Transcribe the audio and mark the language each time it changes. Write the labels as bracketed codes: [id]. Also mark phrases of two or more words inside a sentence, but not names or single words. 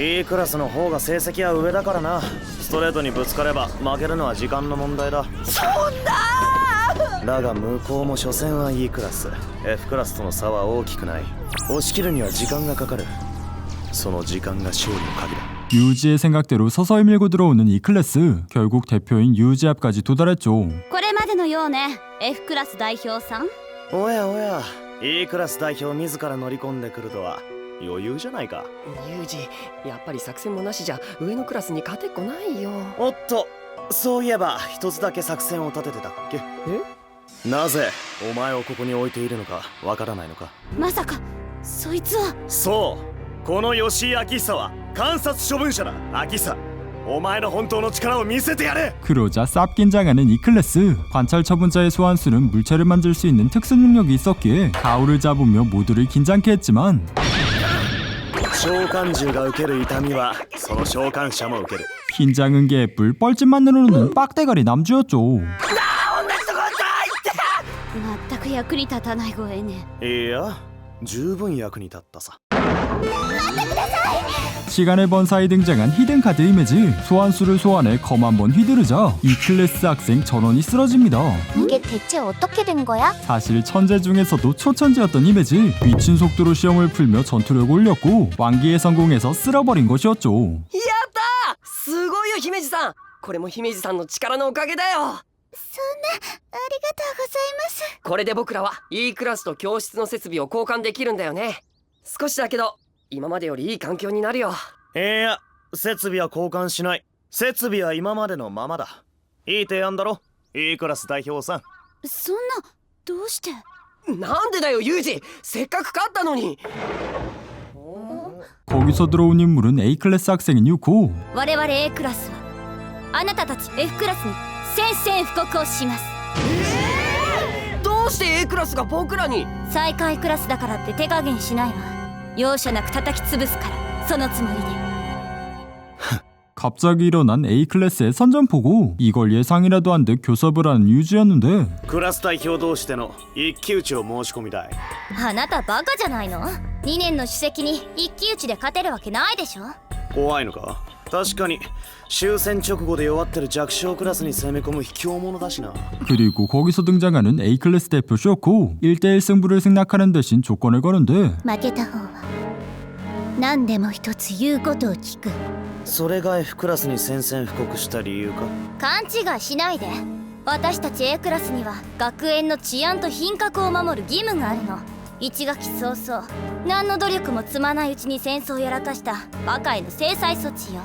[ja] いいクラスの方が成績は上だからな。ストレートにぶつかれば負けるのは時間の問題だ。そんなだが向こうも所詮はいいクラス。 F クラスとの差は大きくない。押し切るには時間がかかる。その時間が勝利の鍵だ。 [ko] 유지의 생각대로 서서히 밀고 들어오는 이 클래스. 결국 대표인 유지 앞까지 도달했죠. [ja] これまでのようね、F クラス代表さん。おやおや、いいクラス代表自ら乗り込んでくるとは余裕じゃないか。ユージ、やっぱり作戦もなしじゃ上のクラスに勝てっこないよ。おっと、そういえば一つだけ作戦を立ててたっけ。なぜお前をここに置いているのかわからないのか。まさかそいつは。そう、この吉井明久は観察処分者だ。明久、お前の本当の力を見せてやれ。 [ko] 그러자 쌉긴장하는 이 클래스. 관찰 처분자의 소환수는 물체를 만들 수 있는 특수 능력이 있었기에 가오를 잡으며 모두를 긴장케 했지만 [ja] 召喚獣が受ける痛みはその召喚者も受ける。 [ko] 긴장은 개뿔, 뻘짓만으로는 빡대가리 남주였죠. [ja] 全く役に立たないごえね。いや、十分役に立ったさ。 [ko] 시간의 번사에 등장한 히든카드 이미지. 소환수를 소환해 검 한번 휘두르자 이 클래스 학생 전원이 쓰러집니다. 이게 대체 어떻게 된 거야? 사실 천재 중에서도 초천재였던 이미지. 미친 속도로 시험을 풀며 전투력을 올렸고 완기에 성공해서 쓸어버린 것이었죠. [ja] やったー、すごいよ姫路さん。これも姫路さんの力のおかげだよ。そんな、ありがとうございます。これで僕らは E クラスと教室の設備を交換できるんだよね。少しだけど今までよりいい環境になるよ。いや、設備は交換しない。設備は今までのままだ。いい提案だろ、 E クラス代表さん。そんな、どうして？なんでだよユージ、せっかく勝ったのに。 [ko] 거기서 들어온 인물은 A 클래스 학생인 유코. [ja] 我々 A クラスはあなたたち F クラスに宣戦布告をします。どうして A クラスが僕らに？最下位クラスだからって手加減しないわ。容赦なく叩き潰すから、そのつもりで。 [ko] 갑자기 일어난 A클래스의 선전포고 이걸 예상이라도 한 듯 교섭을 하는 유지였는데 [ja] クラス代表同士での一騎打ちを申し込みたい。あなたバカじゃないの？ 2年の首席に一騎打ちで勝てるわけないでしょ。怖いのか？確かに終戦直後で弱ってる弱小クラスに攻め込む卑怯者だしな。 [ko] 그리고 거기서 등장하는 A클래스 대표 쇼코 1대1 승부를 승낙하는 대신 조건을 거는데 [ja] 負けた方は何でも一つ言うことを聞く。それが F クラスに宣戦布告した理由か？勘違いしないで。私たち A クラスには学園の治安と品格を守る義務があるの。1学期早々何の努力も積まないうちに戦争をやらかしたバカへの制裁措置よ。